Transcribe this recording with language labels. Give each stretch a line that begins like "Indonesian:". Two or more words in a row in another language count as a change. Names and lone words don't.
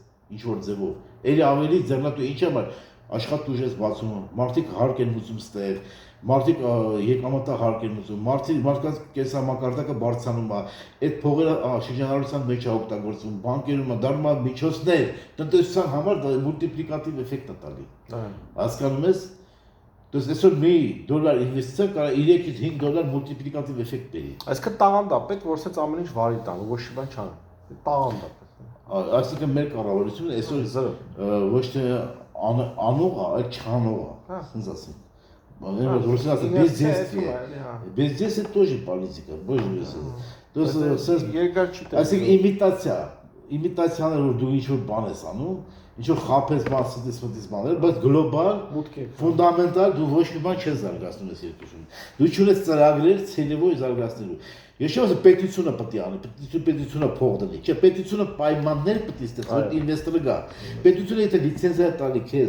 Armenian: ինչ որ ձևով։ Էլի ավելի ձեռնատու ինչի համար աշխատուժ ես բացում, մարդիկ հարկ են ուզում ստեղ, մարդիկ եկամտա հարկ են ուզում, մարդկանց կենսամակարդակը բարձրանում է, այդ փողերը շրջանառության մեջ է օգտագործվում, բանկերում է, դառնում է միջոցներ, տնտեսության համար դա մուլտիպլիկատիվ էֆեկտ է տալի։ Հասկանում ես։
Russian: То есть
Armenian: այսօր մի դոլար ինվեստիցիա կարող է 3-ից 5 դոլար մուլտիպլիկատիվ էֆեկտ բերի։ Այսինքն տաղանդ է պետք, որ ասած ամեն ինչ վարի տան, ոչ մի բան չան։ Տաղանդ է պետք։ Այսինքն մեր կառավարությունը այսօր ոչ թե անող է, այլ չանող է, ասենց ասեմ։ Ռուսիա
Russian: бездействие тоже политика, боже мой. То есть
Armenian: երկար չի տեղ։ այսինքն իմիտացիաներ որ դու ինչ որ բան ես անում, ինչ որ խափես մասից բաներ, բայց գլոբալ, ֆունդամենտալ դու ոչ մի բան չես զարգացնում ես երկրում։ Դու չունես ծրագրեր ցելևոյ զարգացնելու։ Ես չեմ ասում պետությունը պետք է անի, պետությունը փող դնի։ Չէ, պետությունը պայմաններ պետք է ստեղծի, որ ինվեստորը գա։ Պետությունը եթե լիցենզիա տալի քեզ,